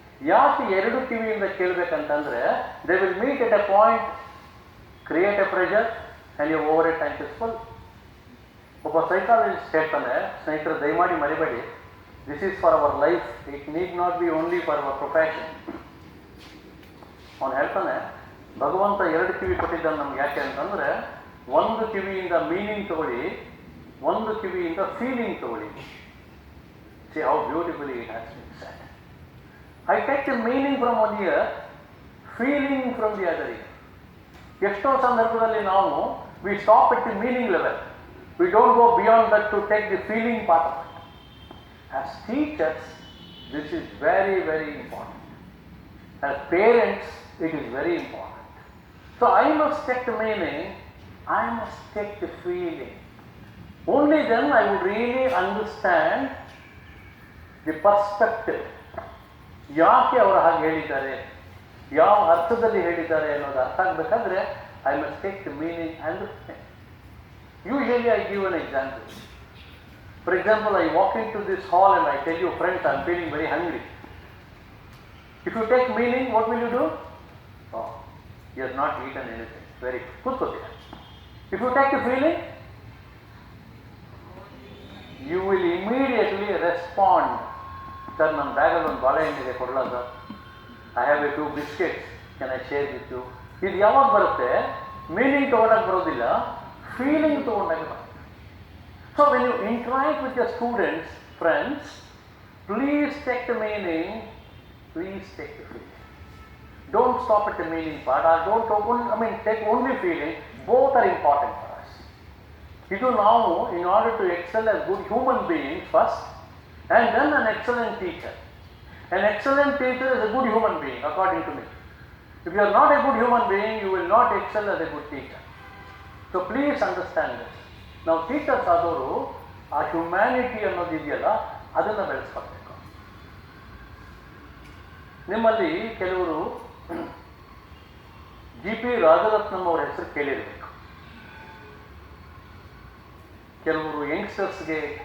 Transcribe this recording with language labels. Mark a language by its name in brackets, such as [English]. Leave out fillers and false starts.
[Kannada] ಯಾಕೆ ಎರಡು ಕಿವಿಯಿಂದ ಕೇಳಬೇಕಂತಂದರೆ, [English] they will meet at a point, create a pressure and your overhead tank is full. [Kannada] ಒಬ್ಬ psychologist ಹೇಳ್ತಾನೆ, ಸ್ನೇಹಿತರೆ ದಯಮಾಡಿ ಮರಿಬೇಡಿ, [English] This is for our life, it need not be only for our profession. [Kannada] ಅವನು ಹೇಳ್ತಾನೆ, ಭಗವಂತ ಎರಡು ಕಿವಿ ಕೊಟ್ಟಿದ್ದಾನೆ ನಮ್ಗೆ. ಯಾಕೆ ಅಂತಂದರೆ, ಒಂದು ಕಿವಿಯಿಂದ ಮೀನಿಂಗ್ ತಗೊಳ್ಳಿ, ಒಂದು ಕಿವಿಯಿಂದ ಫೀಲಿಂಗ್ ತಗೊಳ್ಳಿ. [English] See how beautifully it has been said. I take the meaning from one ear, feeling from the other ear. [Kannada] ಎಷ್ಟೋ ಸಂದರ್ಭದಲ್ಲಿ ನಾವು [English] we stop at the meaning level. We don't go beyond that to take the feeling part of it. As teachers, this is very, very important. As parents, it is very important. So I must take the meaning, I must take the feeling. Only then I would really understand the perspective. [Kannada] ಯಾಕೆ ಅವರು ಹಾಗೆ ಹೇಳಿದ್ದಾರೆ, ಯಾವ ಅರ್ಥದಲ್ಲಿ ಹೇಳಿದ್ದಾರೆ ಅನ್ನೋದು ಅರ್ಥ ಆಗಬೇಕಾದ್ರೆ [English] I must take the meaning and the thing. Usually I give an example. For example, I walk in to this hall and I tell you, friends, I am feeling very hungry. If you take meaning, what will you do? You have not eaten anything. Very good, [Kannada] ಕೂತ್ಕೋತೀರ. [English] If you take the feeling, you will immediately respond. [Kannada] Sir, ನನ್ನ ಬ್ಯಾಗಲ್ಲಿ ಒಂದು ಬಾಳೆಹಣ್ಣಿದೆ, ಕೊಡಲ sir? [English] I have a 2 biscuits, can I share with you? [Kannada] ಇದು ಯಾವಾಗ ಬರುತ್ತೆ? Meaning ತೊಗೊಂಡಾಗ ಬರೋದಿಲ್ಲ, feeling ತೊಗೊಂಡಾಗ ಬರುತ್ತೆ. [English] So when you interact with your students, friends, please take the meaning, please take the feeling. Don't stop at the meaning part, or don't take only feeling. Both are important. [Kannada] ಇದು ನಾವು [English] in order to excel as good human beings first and then an excellent teacher. An excellent teacher is a good human being according to me. If you are not a good human being, you will not excel as a good teacher. So please understand this. [Kannada] Now teachers ಆದವರು ಆ humanity ಅನ್ನೋದು ಇದೆಯಲ್ಲ, ಅದನ್ನು ಬೆಳೆಸ್ಕೊಳ್ಬೇಕು. ನಿಮ್ಮಲ್ಲಿ ಕೆಲವರು GP Rajaratnam ಅವರ ಹೆಸರು ಕೇಳಿರಬೇಕು. ಕೆಲವರು ಯಂಗ್ಸ್ಟರ್ಸ್ಗೆ